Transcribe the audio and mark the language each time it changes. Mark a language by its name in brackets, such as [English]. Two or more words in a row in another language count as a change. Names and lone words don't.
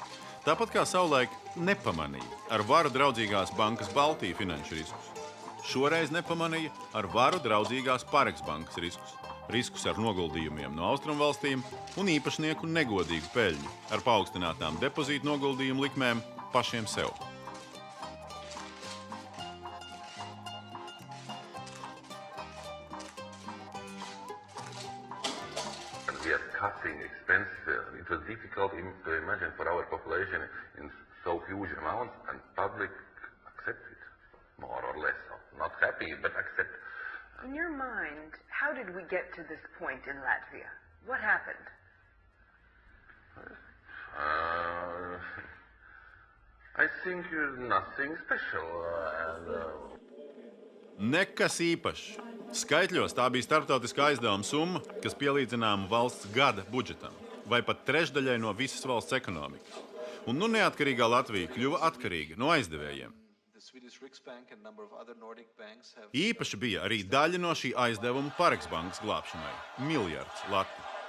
[Latvian] Tāpat kā savulaik nepamanīja ar varu draudzīgās bankas Baltija finanšu riskus. Šoreiz nepamanīja ar varu draudzīgās Pareks bankas riskus. Riskus ar noguldījumiem no austrumvalstīm un īpašnieku negodīgu peļņu ar paaugstinātām depozītu noguldījumu likmēm pašiem sev. [English] Cutting expenses. It was difficult to imagine for our population in so huge amounts, and public accept it, more or less. Not happy, but accept. In your mind, how did we get to this point in Latvia? What happened? I think nothing special. [Latvian] Nekas īpašs. Skaitļos tā bija starptautiskā aizdevuma summa, kas pielīdzināma valsts gada budžetam, vai pat trešdaļai no visas valsts ekonomikas. Un nu neatkarīgā Latvija kļuva atkarīga no aizdevējiem. Īpaši bija arī daļa no šī aizdevuma Pareks bankas glābšanai – miljards latu.